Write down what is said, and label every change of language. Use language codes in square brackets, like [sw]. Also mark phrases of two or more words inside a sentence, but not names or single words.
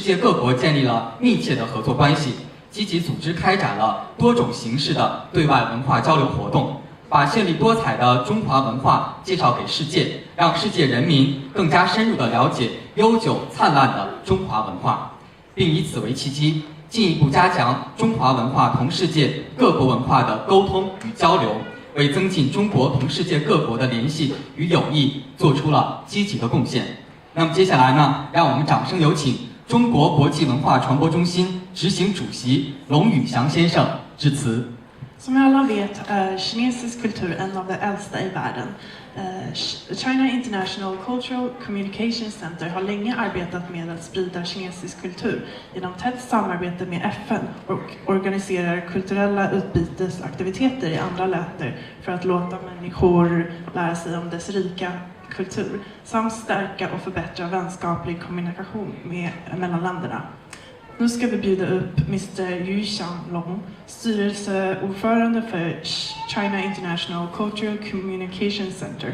[zh] 界各国建立了密切的合作关系，积极组织开展了多种形式的对外文化交流活动，把绚丽多彩的中华文化介绍给世界，让世界人民更加深入地了解悠久灿烂的中华文化，并以此为契机，进一步加强中华文化同世界各国文化的沟通与交流，为增进中国同世界各国的联系与友谊做出了积极的贡献。那么接下来呢，让我们掌声有请中国国际文化传播中心执行主席龙宇翔先生致辞。 [sv] Som alla vet är kinesisk kultur en av de äldsta i världen. China International Cultural Communication Center har länge arbetat med att sprida kinesisk kultur genom tätt samarbete med FN och organiserar kulturella utbytesaktiviteter i andra länder för att låta människor lära sig om dess rika kultur samt stärka och förbättra vänskaplig kommunikation mellan länderna. Nu ska vi bjuda upp Mr. Yu Xianglong, styrelseordförande för China International Cultural Communication Center.